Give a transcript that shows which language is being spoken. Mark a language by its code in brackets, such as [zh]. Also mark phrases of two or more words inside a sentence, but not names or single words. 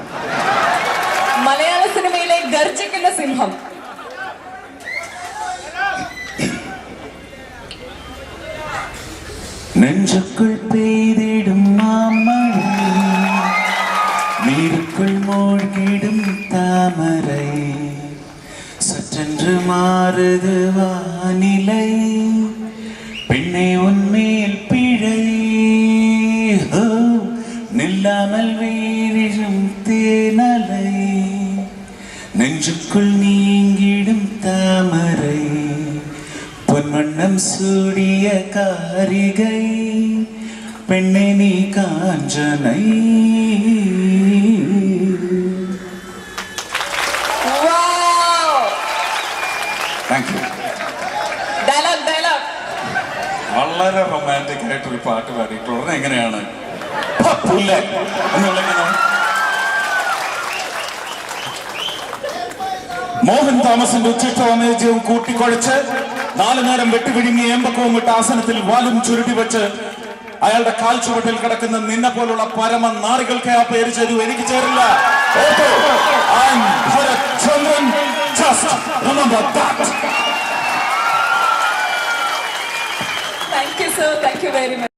[ml] മലയാള സിനിമയിലെ ഗർജിക്കുന്ന സിംഹം. [ta] நெஞ்சுக்குள் பெய்திடும் மாமழை, நீருக்குள் மூழ்கிடும் தாமரை, சற்றென்று மாறுது வானிலை, பெண்ணே உன்மேல் பிழை, நில்லாமல் வீரிடும் தேனலை, நெஞ்சுக்குள் நீங்கிடும் தாமரை, பொன்வண்ணம் சூடிய காரிகை, பெண்ணே நீ காஞ்சனை. [ml] വളരെ റൊമാൻറ്റിക് ആയിട്ടൊരു പാട്ട് പാടിയിട്ട് ഉടനെ എങ്ങനെയാണ് മോഹൻ തോമസിന്റെ ഉച്ചിഷ്ടവാമേജ്യവും കൂട്ടിക്കൊഴിച്ച് 4 നേരം വെട്ടിപിഴുങ്ങി ഏമ്പക്കവും ഇട്ട ആസനത്തിൽ വാലും ചുരുട്ടി വെച്ച് അയാളുടെ കാൽ ചുവട്ടിൽ കിടക്കുന്ന നിന്നെ പോലുള്ള പരമ നാറികൾക്ക് ആ പേര് ചേരൂ, എനിക്ക് ചേരില്ല. [en] Thank you, sir. Thank you very much.